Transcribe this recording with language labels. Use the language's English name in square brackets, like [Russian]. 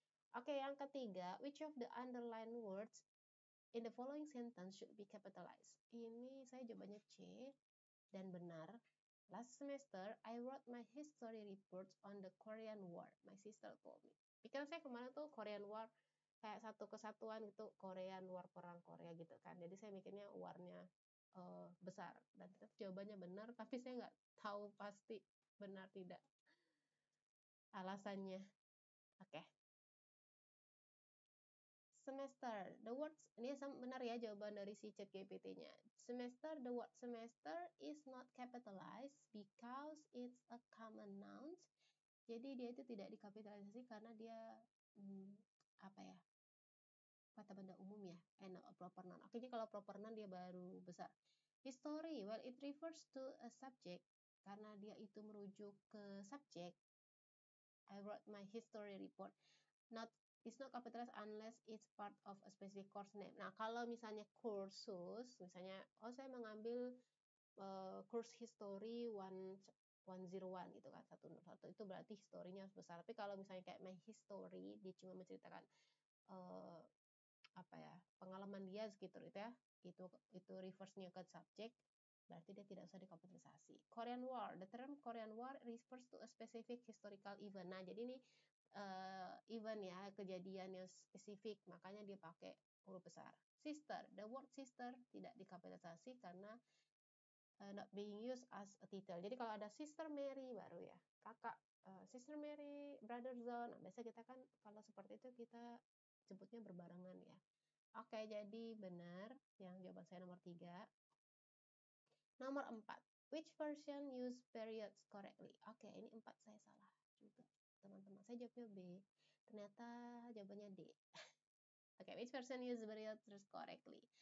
[English] Oke, yang ketiga, which of the underlined words in the following sentence should be capitalized? [Indonesian] Ini saya jawabannya C dan benar. [English] Last semester, I wrote my history reports on the Korean War. My sister told me. [Indonesian] Pikiran saya kemarin tuh Korean War kayak satu kesatuan gitu, Korean War, perang Korea gitu kan. Jadi saya mikirnya warnya besar. Dan ternyata jawabannya benar, tapi saya nggak tahu pasti benar tidak alasannya. Oke. Semester, [English] the word, [Indonesian] ini benar ya jawaban dari si ChatGPT-nya. [English] Semester, the word semester is not capitalized because it's a common noun. [Indonesian] Jadi dia itu tidak dikapitalisasi karena dia apa ya, kata benda umum ya, [English] and a proper noun. [Indonesian] Oke, jadi kalau proper noun dia baru besar. [English] History, well it refers to a subject [Indonesian] karena dia itu merujuk ke subjek. [English] I wrote my history report. It's not capitalized unless it's part of a specific course name. [Indonesian] Nah, kalau misalnya kursus, misalnya, saya mengambil course history 101 gitu kan, 101 itu berarti historinya harus besar. Tapi kalau misalnya kayak my history, dia cuma menceritakan apa ya, pengalaman dia gitu ya, itu reverse-nya ke subjek, berarti dia tidak usah dikapitalisasi. [English] Korean War, the term Korean War refers to a specific historical event. [Indonesian] Nah, jadi ini event ya, kejadian yang spesifik, makanya dia pakai huruf besar. [English] Sister, the word sister [Indonesian] tidak dikapitalisasi karena [English] not being used as a title. [Indonesian] Jadi kalau ada Sister Mary baru ya, kakak, Sister Mary, Brother John, nah, biasa kita kan kalau seperti itu kita sebutnya berbarengan ya. Oke, jadi benar yang jawaban saya nomor 3. Nomor 4, [English] which version use periods correctly? [Indonesian] Oke, ini 4 saya salah juga, teman-teman. Saya jawabnya B. Ternyata jawabannya D. [English] Oke, which version use periods correctly?